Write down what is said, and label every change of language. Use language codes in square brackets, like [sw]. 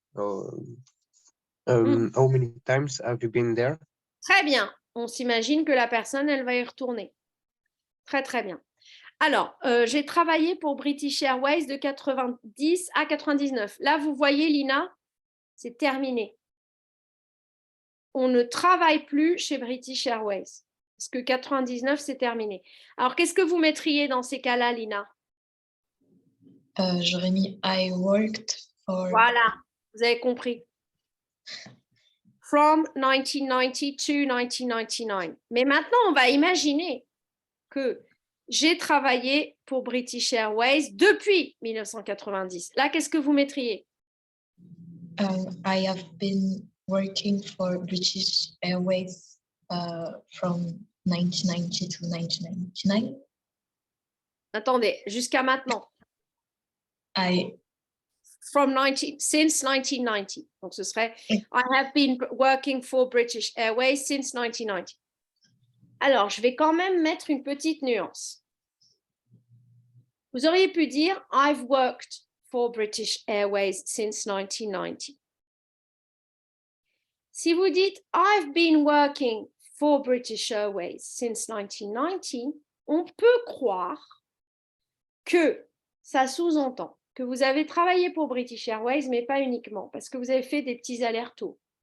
[en] How many times have you been there? [fr] Très bien. On s'imagine que la personne, elle va y retourner. Très, très bien. Alors, j'ai travaillé pour British Airways de 90 à 99. Là, vous voyez, Lina, c'est terminé. On ne travaille plus chez British Airways. Parce que 99, c'est terminé. Alors, qu'est-ce que vous mettriez dans ces cas-là, Lina? J'aurais mis [en] I worked for... [fr] Voilà, vous avez compris. [en] From 1990 to 1999. [fr] Mais maintenant, on va imaginer que j'ai travaillé pour British Airways depuis 1990. Là, qu'est-ce que vous mettriez? [en] I have been working for British Airways from 1990 to 1999. [fr] Attendez, jusqu'à maintenant. [en] Since 1990. [fr] Donc, ce serait [en] I have been working for British Airways since 1990. [fr] Alors, je vais quand même mettre une petite nuance. Vous auriez pu dire [en] I've worked for British Airways since 1990. [fr] Si vous dites [en] I've been working for British Airways since 1990, [fr] on peut croire que ça sous-entend que vous avez travaillé pour British Airways, mais pas uniquement, parce que vous avez fait des petits allers-retours.